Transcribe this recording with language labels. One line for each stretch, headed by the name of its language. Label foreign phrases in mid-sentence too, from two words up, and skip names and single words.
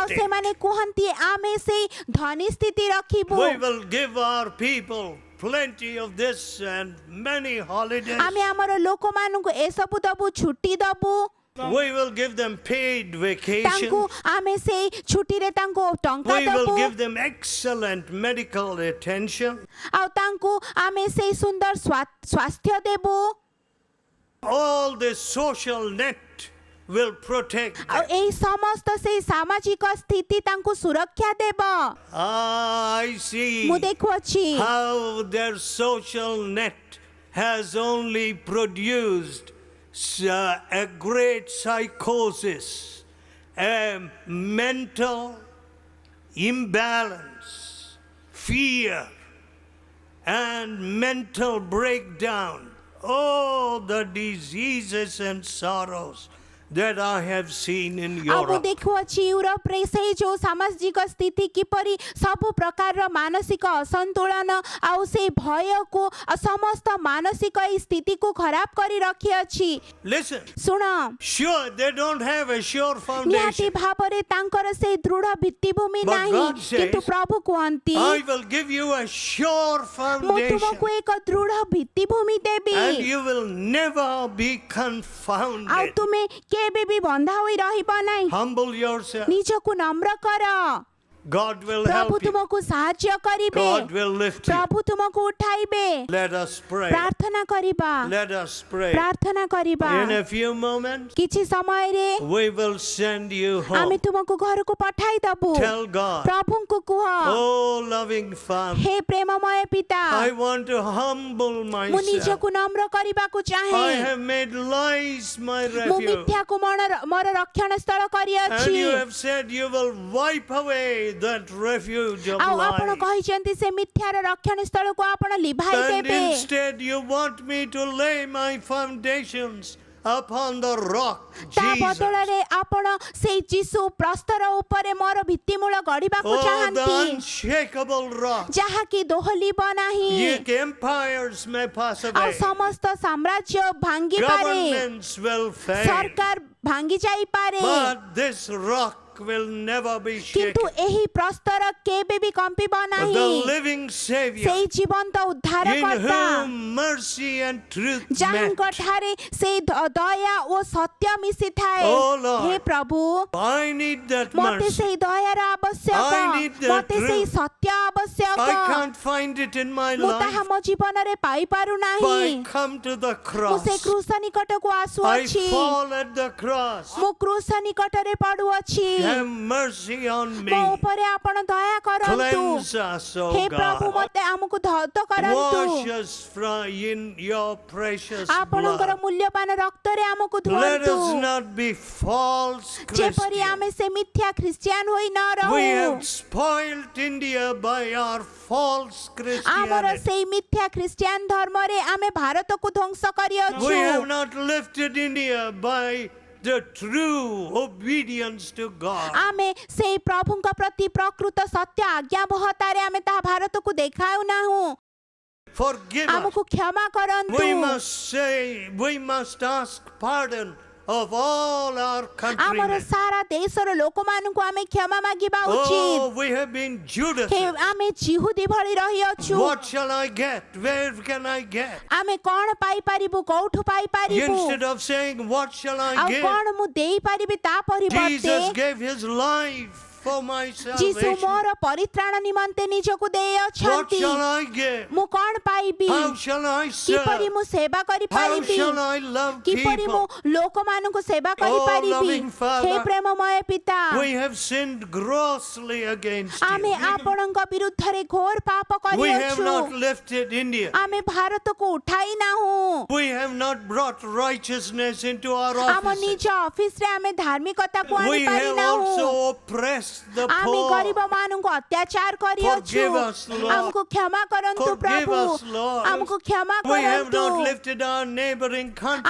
English: state.
Odia: ସେମାନେ କୁହନ୍ତି ଆମେ ସେଇ ଧନୀ ସ୍ଥିତି ରଖିବୁ,
English: We will give our people plenty of this and many holidays.
Odia: ଆମେ ଆମର ଲୋକମାନଙ୍କୁ ଏସବୁ ଦବୁ, ଛୁଟି ଦବୁ,
English: We will give them paid
Odia: ତାଙ୍କୁ
English: vacations.
Odia: ଆମେ ସେଇ ଛୁଟିରେ ତାଙ୍କୁ ଟଙ୍କା
English: We will
Odia: ଦବୁ,
English: give them excellent medical attention.
Odia: ଆଉ ତାଙ୍କୁ ଆମେ ସେଇ ସୁନ୍ଦର ସ୍ୱାସ୍ଥ୍ୟ ଦେବୁ,
English: All the social net will protect
Odia: ଆଉ
English: them.
Odia: ଏଇ ସମସ୍ତ ସେଇ ସାମାଜିକ ସ୍ଥିତି ତାଙ୍କୁ ସୁରକ୍ଷା ଦେବ।
English: I see
Odia: ମୁଁ ଦେଖୁଅଛି
English: how their social net has only produced a great psychosis, a mental imbalance, fear, and mental breakdown. Oh, the diseases and sorrows that I have seen in
Odia: ଆଉ ମୁଁ
English: Europe.
Odia: ଦେଖୁଅଛି ୟୁରୋପରେ ସେଇ ଯୋଉ ସାମାଜିକ ସ୍ଥିତି କିପରି ସବୁ ପ୍ରକାରର ମାନସିକ ଅସନ୍ତୁଳନ ଆଉ ସେଇ ଭୟକୁ ଆଉ ସମସ୍ତ ମାନସିକ ଏଇ ସ୍ଥିତିକୁ ଖରାପ କରି ରଖିଅଛି।
English: Listen,
Odia: ଶୁଣ,
English: sure, they don't have a sure
Odia: ନିହାତି
English: foundation.
Odia: ଭାବରେ ତାଙ୍କର ସେଇ ଦୃଢ଼ ଭିତ୍ତିଭୂମି
English: But
Odia: ନାହିଁ,
English: God says,
Odia: କିନ୍ତୁ ପ୍ରଭୁ କୁହନ୍ତି
English: I will give you a sure
Odia: ମୁଁ
English: foundation,
Odia: ତୁମକୁ ଏକ ଦୃଢ଼ ଭିତ୍ତିଭୂମି ଦେବି
English: and you will never be
Odia: ଆଉ
English: confounded.
Odia: ତୁମେ କେବେ ବି ବନ୍ଧା ହୋଇ ରହିବ ନାହିଁ।
English: Humble yourself.
Odia: ନିଜକୁ ନମ୍ର କର,
English: God will
Odia: ପ୍ରଭୁ
English: help you.
Odia: ତୁମକୁ ସାହାଯ୍ୟ କରିବେ,
English: God will lift you.
Odia: ପ୍ରଭୁ ତୁମକୁ ଉଠାଇବେ।
English: Let us pray.
Odia: ପ୍ରାର୍ଥନା କରିବା,
English: Let us pray.
Odia: ପ୍ରାର୍ଥନା କରିବା।
English: In a few moments,
Odia: କିଛି ସମୟରେ
English: we will send you
Odia: ଆମେ
English: home.
Odia: ତୁମକୁ ଘରକୁ ପଠାଇଦବୁ।
English: Tell God,
Odia: ପ୍ରଭୁଙ୍କୁ କୁହ,
English: oh loving Father,
Odia: ହେ ପ୍ରେମମୟ ପିତା,
English: I want to humble
Odia: ମୁଁ
English: myself.
Odia: ନିଜକୁ ନମ୍ର କରିବାକୁ
English: I
Odia: ଚାହେଁ।
English: have made lies my
Odia: ମୁଁ
English: refuge.
Odia: ମିଥ୍ୟାକୁ ମୋର ରକ୍ଷଣ ସ୍ଥଳ
English: And
Odia: କରିଅଛି।
English: you have said you will wipe away that refuge of
Odia: ଆଉ ଆପଣ
English: lies.
Odia: କହିଛନ୍ତି ସେ ମିଥ୍ୟାର ରକ୍ଷଣ ସ୍ଥଳକୁ ଆପଣ ଲିଭାଇ
English: And
Odia: ଦେବେ।
English: instead you want me to lay my foundations upon the rock,
Odia: ତା
English: Jesus.
Odia: ବଦଳରେ ଆପଣ ସେଇ ଯୀଶୁ ପ୍ରସ୍ତର ଉପରେ ମୋର ଭିତ୍ତିମୂଳ ଗଢ଼ିବାକୁ
English: Oh, the
Odia: ଚାହାନ୍ତି,
English: unshakable rock.
Odia: ଯାହାକି ଦୋହଲିବ ନାହିଁ
English: Ye empires may pass
Odia: ଆଉ
English: away.
Odia: ସମସ୍ତ ସାମ୍ରାଜ୍ୟ ଭାଙ୍ଗିପାରେ,
English: Governments will fail.
Odia: ସରକାର ଭାଙ୍ଗି ଯାଇପାରେ,
English: But this rock will never be shaken.
Odia: କିନ୍ତୁ ଏହି ପ୍ରସ୍ତର କେବେ ବି କମ୍ପିବ
English: The
Odia: ନାହିଁ।
English: living Savior,
Odia: ସେଇ ଜୀବନ୍ତ
English: in
Odia: ଉଦ୍ଧାରକର୍ତ୍ତା,
English: whom mercy and truth met.
Odia: ଯାହାଙ୍କ ଠାରେ ସେଇ ଦୟା ଓ ସତ୍ୟ ମିଶିଥାଏ।
English: Oh, Lord.
Odia: ହେ ପ୍ରଭୁ,
English: I need that
Odia: ମତେ
English: mercy.
Odia: ସେଇ ଦୟାର ଆବଶ୍ୟକ,
English: I need that
Odia: ମତେ ସେଇ
English: truth.
Odia: ସତ୍ୟ ଆବଶ୍ୟକ।
English: I can't find it in my
Odia: ମୁଁ ତାହା
English: life.
Odia: ମୋ ଜୀବନରେ ପାଇପାରୁ
English: But I
Odia: ନାହିଁ।
English: come to the
Odia: ମୁଁ
English: cross.
Odia: ସେ କ୍ରୁଶ ନିକଟକୁ
English: I
Odia: ଆସୁଅଛି,
English: fall at the cross.
Odia: ମୁଁ କ୍ରୁଶ ନିକଟରେ ପଡୁଅଛି।
English: Have mercy on me.
Odia: ମୋ ଉପରେ ଆପଣ ଦୟା କରନ୍ତୁ।
English: Cleanse us,
Odia: ହେ
English: O
Odia: ପ୍ରଭୁ,
English: God.
Odia: ମୋତେ ଆମକୁ ଧୌତ
English: Wash
Odia: କରନ୍ତୁ।
English: us in your precious
Odia: ଆପଣଙ୍କର
English: blood.
Odia: ମୂଲ୍ୟବାନ ରକ୍ତରେ ଆମକୁ
English: Let
Odia: ଧୁଅନ୍ତୁ,
English: us not be false
Odia: ଯେପରି
English: Christians.
Odia: ଆମେ ସେ ମିଥ୍ୟା ଖ୍ରୀଷ୍ଟିଆନ ହୋଇ ନ
English: We
Odia: ରହୁ।
English: have spoiled India by our false
Odia: ଆମର
English: Christianity.
Odia: ସେଇ ମିଥ୍ୟା ଖ୍ରୀଷ୍ଟିଆନ ଧର୍ମରେ ଆମେ ଭାରତକୁ ଧ୍ୱଂସ
English: We have
Odia: କରିଅଛୁ।
English: not lifted India by the true obedience to God.
Odia: ଆମେ ସେଇ ପ୍ରଭୁଙ୍କ ପ୍ରତି ପ୍ରକୃତ ସତ୍ୟ ଆଜ୍ଞାବହତାରେ ଆମେ ତାହା ଭାରତକୁ ଦେଖାଉନାହୁଁ।
English: Forgive us.
Odia: ଆମକୁ କ୍ଷମା କରନ୍ତୁ।
English: We must ask pardon of all our
Odia: ଆମର
English: countrymen.
Odia: ସାରା ଦେଶର ଲୋକମାନଙ୍କୁ ଆମେ କ୍ଷମା ମାଗିବା
English: Oh,
Odia: ଉଚିତ।
English: we have been Judas.
Odia: ହେ, ଆମେ ଜିହୁଦୀ ଭଳି ରହିଅଛୁ।
English: What shall I get? Where can I get?
Odia: ଆମେ କଣ ପାଇପାରିବୁ, କୋଉଠୁ ପାଇପାରିବୁ,
English: Instead of saying, what shall I
Odia: ଆଉ
English: give?
Odia: କଣ ମୁଁ ଦେଇପାରିବି, ତା ପରିବର୍ତ୍ତେ
English: Jesus gave his life for my
Odia: ଯୀଶୁ
English: salvation.
Odia: ମୋର ପରିତ୍ରାଣ ନିମନ୍ତେ ନିଜକୁ
English: What
Odia: ଦେଇଅଛନ୍ତି।
English: shall I give?
Odia: ମୁଁ କଣ ପାଇବି,
English: How shall I
Odia: କିପରି
English: serve?
Odia: ମୁଁ ସେବା
English: How
Odia: କରିପାରିବି,
English: shall I love
Odia: କିପରି ମୁଁ
English: people?
Odia: ଲୋକମାନଙ୍କୁ ସେବା
English: Oh,
Odia: କରିପାରିବି।
English: loving Father,
Odia: ହେ ପ୍ରେମମୟ ପିତା,
English: We have sinned grossly against
Odia: ଆମେ
English: you.
Odia: ଆପଣଙ୍କ ବିରୁଦ୍ଧରେ ଘୋର ପାପ
English: We have
Odia: କରିଅଛୁ।
English: not lifted India.
Odia: ଆମେ ଭାରତକୁ ଉଠାଇ ନାହୁଁ।
English: We have not brought righteousness into our
Odia: ଆମ
English: offices.
Odia: ନିଜ ଅଫିସରେ ଆମେ ଧାର୍ମିକତାକୁ
English: We
Odia: ଆଣିପାରି
English: have
Odia: ନାହୁଁ।
English: also oppressed the
Odia: ଆମେ
English: poor.
Odia: ଗରିବମାନଙ୍କୁ ଅତ୍ୟାଚାର କରିଅଛୁ।
English: Forgive us, Lord.
Odia: ଆମକୁ କ୍ଷମା କରନ୍ତୁ
English: Forgive
Odia: ପ୍ରଭୁ,
English: us, Lord.
Odia: ଆମକୁ କ୍ଷମା
English: We have
Odia: କରନ୍ତୁ।
English: not lifted our neighboring country.